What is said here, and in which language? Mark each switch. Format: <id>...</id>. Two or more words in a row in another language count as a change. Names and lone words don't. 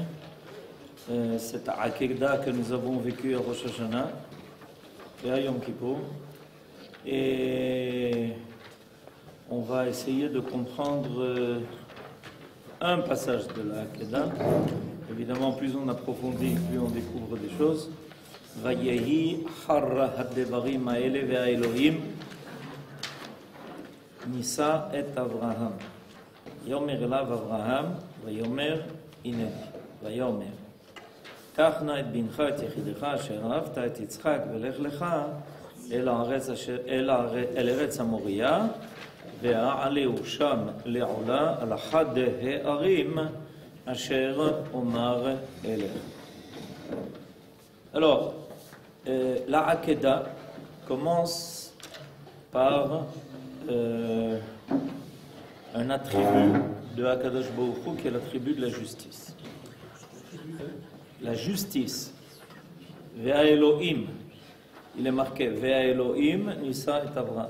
<fr>Cette Akedah que nous avons vécue à Rosh Hashanah et à Yom Kippour. Et on va essayer de comprendre un passage de la Akedah. Évidemment, plus on approfondit, plus on découvre des choses.</fr> <he>ויהי אחר הדברים האלה והאלוהים ניסה את אברהם. ויאמר אליו אברהם, ויאמר הנני, ויאמר. קח נא את בנך את יחידך אשר אהבת את יצחק ולך לך אל ארץ המוריה והעלהו שם לעולה על אחד הערים אשר אומר אליך.</he> <fr>Alors, la Akedah commence par un attribut de</fr> <he>הקדוש ברוך הוא</he> <fr>qui est l'attribut de la justice. La justice,</fr> <he>והאלוהים,</he> <fr>il est marqué</fr> <he>והאלוהים, ניסה את אברהם.</he>